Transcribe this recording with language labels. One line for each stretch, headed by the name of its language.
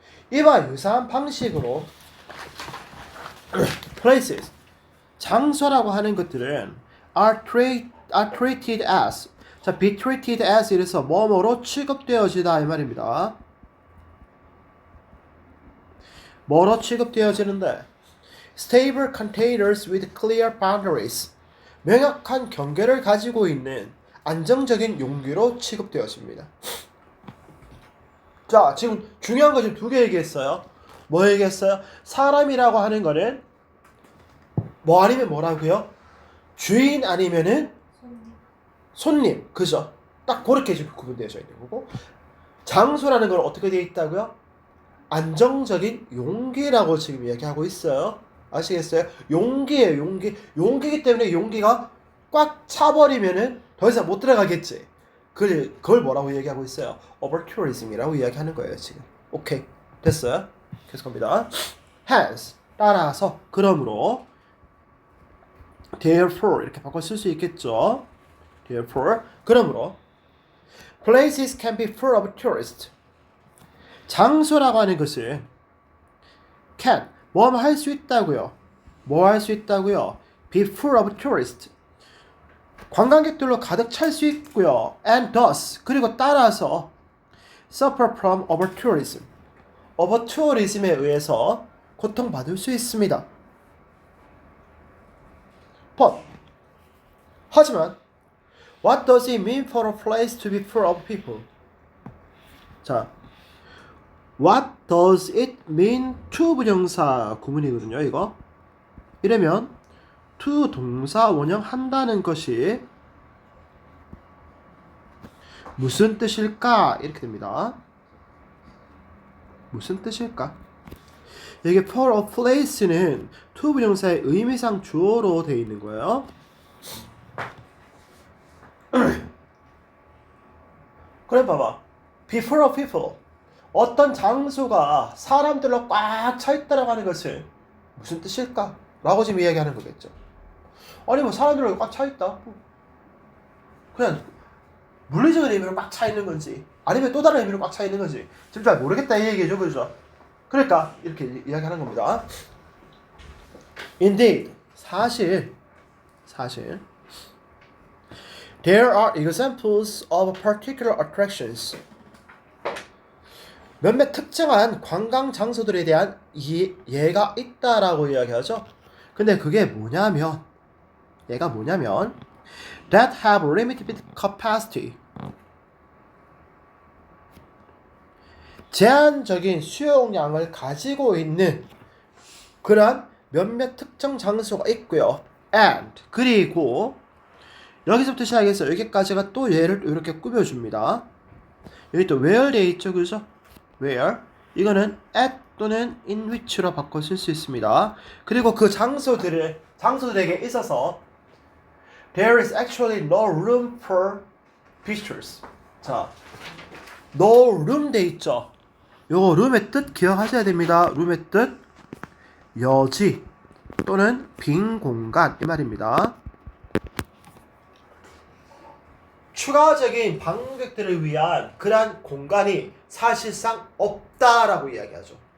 Korean: 이와 유사한 방식으로 places 장소라고 하는 것들은
English: are treated as
Korean: 자,
English: be treated as
Korean: 이래서 뭐뭐로 취급되어지다 이 말입니다. 뭐로 취급되어지는데?
English: Stable containers with clear boundaries.
Korean: 명확한 경계를 가지고 있는 안정적인 용기로 취급되어집니다. 자, 지금 중요한 거 지금 두 개 얘기했어요. 뭐 얘기했어요? 사람이라고 하는 거는 뭐 아니면 뭐라고요? 주인 아니면은 손님. 그죠? 딱 그렇게 지금 구분되어져 있는 거고 장소라는 건 어떻게 되어 있다고요? 안정적인 용기라고 지금 이야기하고 있어요. 아시겠어요? 용기예요, 용기. 용기이기 때문에 용기가 꽉 차버리면은 더 이상 못 들어가겠지. 그걸 뭐라고 얘기하고 있어요? overtourism이라고 이야기하는 거예요, 지금. 오케이. 됐어요? 계속합니다. hence, 따라서, 그러므로 therefore 이렇게 바꿔 쓸 수 있겠죠.
English: therefore,
Korean: 그러므로
English: places can be full of tourists.
Korean: 장소라고 하는 것은 can, 뭐 할 수 있다고요. 뭐 할 수 있다고요.
English: be full of tourists.
Korean: 관광객들로 가득 찰 수 있고요.
English: And thus,
Korean: 그리고 따라서
English: suffer from overtourism.
Korean: overtourism에 의해서 고통받을 수 있습니다.
English: But,
Korean: 하지만
English: what does it mean for a place to be full of people? 자, what does it mean to
Korean: 부정사 구문이거든요, 이거. 이러면 to 동사 원형한다는 것이 무슨 뜻일까? 이렇게 됩니다. 무슨 뜻일까? 여기
English: for a place
Korean: 는 to 부정사의 의미상 주어로 되어 있는 거예요. 그래 봐봐.
English: be full of people.
Korean: 어떤 장소가 사람들로 꽉 차 있다라고 하는 것은 무슨 뜻일까? 라고 지금 이야기하는 거겠죠. 아니 뭐 사람들로 꽉 차 있다. 그냥 물리적인 의미로 꽉 차 있는 건지 아니면 또 다른 의미로 꽉 차 있는 건지 지금 잘 모르겠다 이 얘기죠. 그죠? 그러니까 이렇게 이야기하는 겁니다.
English: Indeed,
Korean: 사실
English: there are examples of particular attractions.
Korean: 몇몇 특정한 관광 장소들에 대한 예가 있다라고 이야기하죠. 근데 그게 뭐냐면 얘가 뭐냐면
English: that have limited capacity.
Korean: 제한적인 수용량을 가지고 있는 그런 몇몇 특정 장소가 있고요. And 그리고 여기서부터 시작해서 여기까지가 또 얘를 이렇게 꾸며줍니다. 여기 또 where 돼 있죠, 그죠? where 이거는 at 또는
English: in which
Korean: 로 바꿔 쓸 수 있습니다. 그리고 그 장소들에게 있어서
English: there is actually no room for visitors.
Korean: 자,
English: no room
Korean: 돼 있죠. 요거 room의 뜻 기억하셔야 됩니다. room의 뜻 여지 또는 빈 공간 이 말입니다. 추가적인 방문객들을 위한 그러한 공간이 사실상 없다라고 이야기하죠.